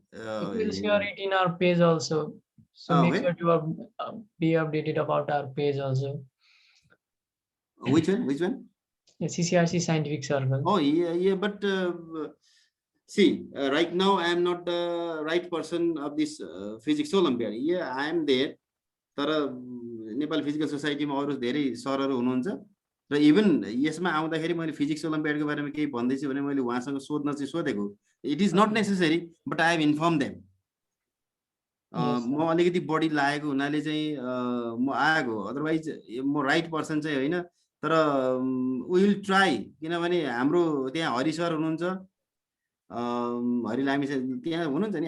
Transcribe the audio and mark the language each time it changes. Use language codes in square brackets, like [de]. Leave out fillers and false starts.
[en] We will share it in our page also, so make sure to be updated about our page also. Which one? CCRC Scientific Circle. Oh yeah, but see, right now I am not the right person of this physics Olympiad. Yeah, I am there, [ne] तर Nepal physical सोसाइटीमा अरु धेरै सरहरु हुनुहुन्छ र even यसमा आउँदाखेरि मैले physics ओलम्पियाडको बारेमा केही भन्दै छु भने मैले उहाँसँग सोध्न चाहिँ सोधेको। [en] It is not necessary, but I have inform them. [ne] म अलिकति बढी लागेको हुनाले चाहिँ म आएको, अदरवाइज म राइट पर्सन चाहिँ होइन। तर [en] we will try, [ne] किनभने हाम्रो त्यहाँ हरि सर हुनुहुन्छ, हरि लामी सर त्यहाँ हुनुहुन्छ नि।